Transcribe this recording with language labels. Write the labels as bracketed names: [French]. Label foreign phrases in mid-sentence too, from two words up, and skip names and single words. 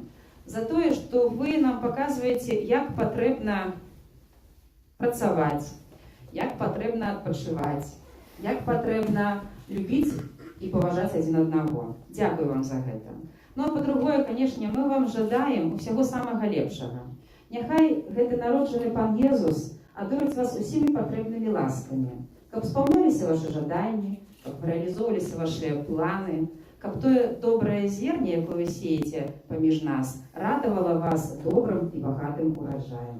[Ukrainian] За те, що ви нам показуєте, як потрібно працювати, як потрібно відпочивати, як потрібно любити і поважати один одного. Дякую вам за це. Ну а по-друге, звісно, ми вам жадаємо всього самого лепшого. Нехай гэты народжений Пан Єсус адорить вас усіми потрібними ласками, каб сповнялися ваші жадання, каб реалізовувалися ваші плани, [Belarusian] каб тое доброе зерня, [Ukrainian] яке ви сієте поміж нас, радувало вас добрим і багатим урожаєм.